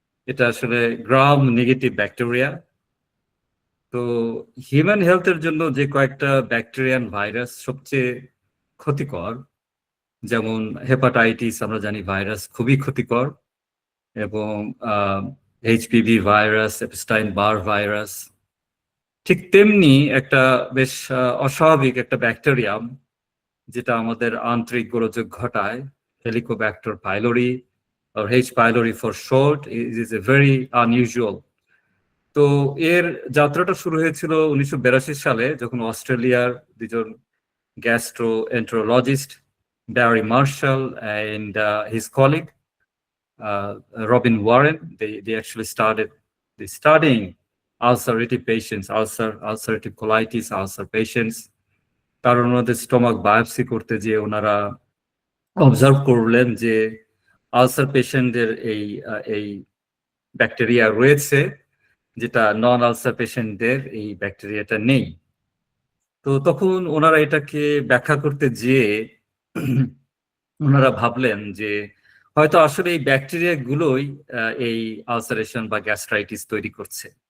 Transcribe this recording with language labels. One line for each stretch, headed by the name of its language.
Bangla: এটা আসলে gram negative bacteria. তো হিউম্যান হেলথের জন্য যে কয়েকটা ব্যাকটেরিয়ান ভাইরাস সবচেয়ে ক্ষতিকর, যেমন হেপাটাইটিস আমরা জানি ভাইরাস খুবই ক্ষতিকর, এবং এইচপিভি ভাইরাস, এপস্টাইন বার ভাইরাস, ঠিক তেমনি একটা বেশ অস্বাভাবিক একটা ব্যাকটেরিয়াম যেটা আমাদের আন্তরিক গোলযোগ ঘটায়, Helicobacter pylori or H.
English: pylori for short, is a very unusual.
Bangla: তো এর যাত্রাটা শুরু হয়েছিল 1982 সালে, যখন অস্ট্রেলিয়ার দুজন
English: gastroenterologist, Barry Marshall and his colleague Robin Warren, they actually started studying ulcerative patients, ulcerative colitis, ulcer patients.
Bangla: কারণ ওনাদের স্টমাক বায়োপসি করতে যে ওনারা অবজার্ভ করলেন যে আলসার পেশেন্টদের এই ব্যাকটেরিয়া রয়েছে, যেটা নন আলসার পেশেন্টদের এই ব্যাকটেরিয়াটা নেই। তো তখন ওনারা এটাকে ব্যাখ্যা করতে যেয়ে ওনারা ভাবলেন যে হয়তো আসলে এই ব্যাকটেরিয়া গুলোই এই আলসারেশন বা গ্যাস্ট্রাইটিস তৈরি করছে।